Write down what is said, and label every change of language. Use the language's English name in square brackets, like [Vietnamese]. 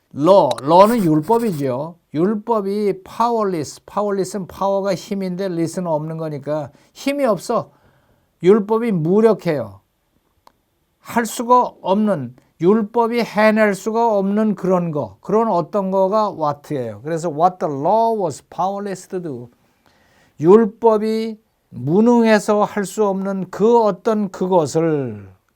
[Korean] law는 율법이죠. 율법이 powerless는 파워가 힘인데 less는 없는 거니까 힘이 없어. 율법이 무력해요. 할 수가 없는, 율법이 해낼 수가 없는 그런 거, 그런 어떤 거가 what예요. [English] 그래서 what the law was powerless to do. [Korean] 율법이 무능해서 할 수 없는 그 어떤 그것을